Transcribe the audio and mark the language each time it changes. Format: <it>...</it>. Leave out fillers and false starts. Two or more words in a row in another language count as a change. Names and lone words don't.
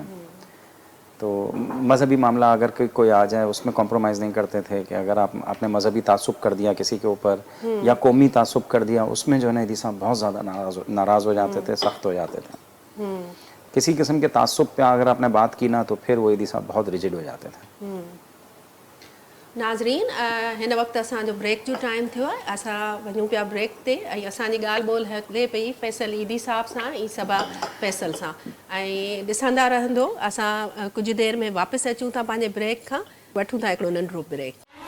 <hi>तो मज़हबी मामला अगर कोई आ जाए उसमें कॉम्प्रोमाइज़ नहीं करते थे कि अगर आपने मज़हबी तासुब कर दिया किसी के ऊपर या कौमी तासुब कर दिया, उसमें जो है ना ईदी साहब बहुत ज़्यादा नाराज़ हो जाते थे, सख्त हो जाते थे। किसी किस्म के तासुब पे अगर आपने बात की ना तो फिर वो ईदी साहब बहुत रिजिड हो जाते थे।</hi> <sd>नाज़रीन, हिन वक़्तु असांजो ब्रेक जो टाइम थियो आहे, असां वञूं पिया ब्रेक ते। ऐं असांजी ॻाल्हि ॿोल हले पई फैसल ईदी साहब सां ऐं सबा फैसल सां। ऐं ॾिसंदा रहंदो, असां कुझु देरि में वापसि अचूं था पंहिंजे ब्रेक खां। वठूं था हिकिड़ो नंढिड़ो ब्रेक।</sd>